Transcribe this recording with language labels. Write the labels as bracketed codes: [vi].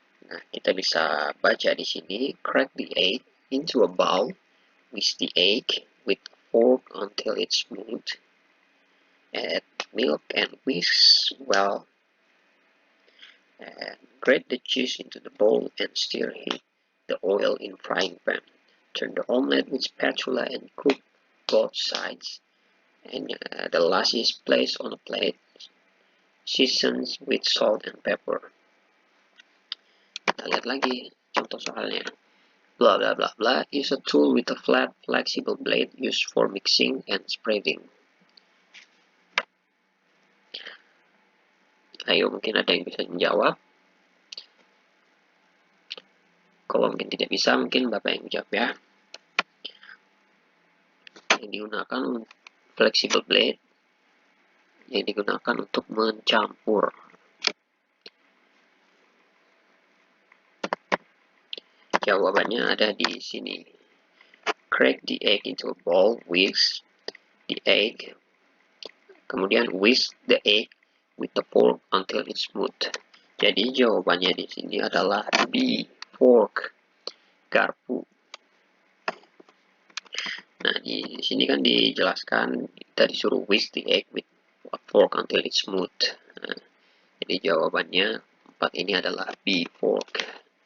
[id] Nah, kita bisa baca di sini, [en] crack the egg into a bowl, whisk the egg with a fork until it's smooth, add milk and whisk well, and grate the cheese into the bowl and stir heat the oil in frying pan. Turn the omelette with spatula and cook both sides. And the last is placed on a plate, seasoned with salt and pepper. [id] Kita lihat lagi contoh soalnya. [en] Blah blah blah blah is a tool with a flat, flexible blade used for mixing and spreading. [id] Ayo, mungkin ada yang bisa menjawab. Kalau mungkin tidak bisa, mungkin Bapak yang menjawab ya. Yang digunakan [en] flexible blade [id] yang digunakan untuk mencampur. Jawabannya ada di sini. [en] Crack the egg into a bowl, whisk the egg, [id] kemudian [en] whisk the egg with the fork until it's smooth. [id] Jadi jawabannya di sini adalah B, fork, garpu. Nah, di sini kan dijelaskan kita disuruh [en] whisk the egg with a fork until it's smooth. [id] Nah, jadi jawabannya 4 ini adalah B, fork.